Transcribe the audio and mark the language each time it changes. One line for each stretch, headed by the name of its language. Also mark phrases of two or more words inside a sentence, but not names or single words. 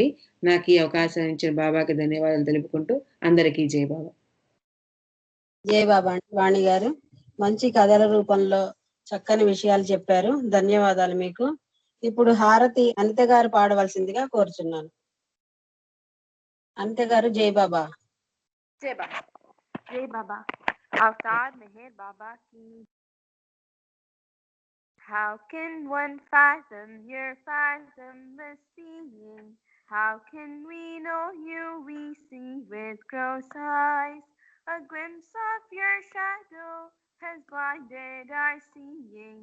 Telugu: నాకు ఈ అవకాశం ఇచ్చిన బాబాకి ధన్యవాదాలు తెలుపుకుంటూ అందరికీ జై బాబా. జై బాబా అండి వాణి గారు. మంచి కథల రూపంలో చక్కని విషయాలు చెప్పారు. ధన్యవాదాలు మీకు. ఇప్పుడు హారతి అనిత గారు పాడవలసిందిగా కోరుచున్నాను. అనిత గారు జై బాబా.
Hindi: जय बाबा जय बाबा अवतार मेहर बाबा की.
English: How can one fathom your fathomless being? How can we know you? We see with gross eyes. A glimpse of your shadow has blinded our seeing.